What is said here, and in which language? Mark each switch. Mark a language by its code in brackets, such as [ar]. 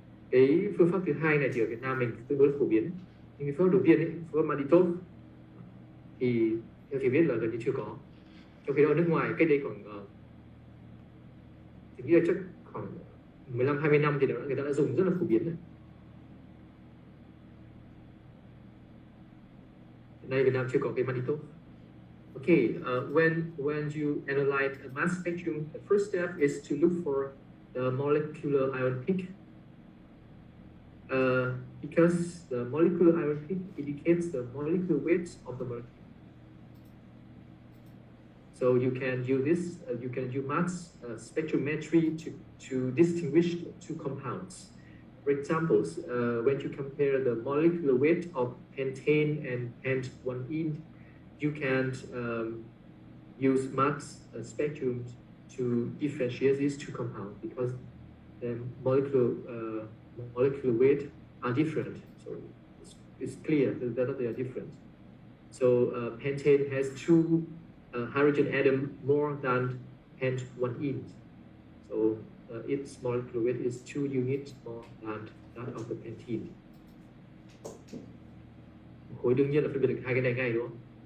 [vi] Cái phương pháp thứ hai này chỉ ở Việt Nam mình tương đối phổ biến, nhưng cái phương pháp đầu tiên ấy, phương pháp Manditop thì theo chị biết là gần như chưa có. Trong khi đó ở nước ngoài cách đây khoảng chị nghĩ là chắc khoảng 15-20 năm thì người ta đã dùng rất là phổ biến rồi. Hiện nay Việt Nam chưa có cái Manditop. [en] Okay, when you analyze a mass spectrum, the first step is to look for the molecular ion peak. because the molecular iron peak indicates the molecular weight of the molecule. So you can use this, you can use mass spectrometry to distinguish two compounds. For example, when you compare the molecular weight of pentane and pent-1-ene, you can use mass spectrum to differentiate these two compounds because the molecular weight are different. So it's clear that they are different. So pentane has two hydrogen atom more than pent-1-ene. So its molecular weight is 2 units more than that of the pentene. [vi] Khối đương nhiên là phân biệt được hai cái này ngay đúng không?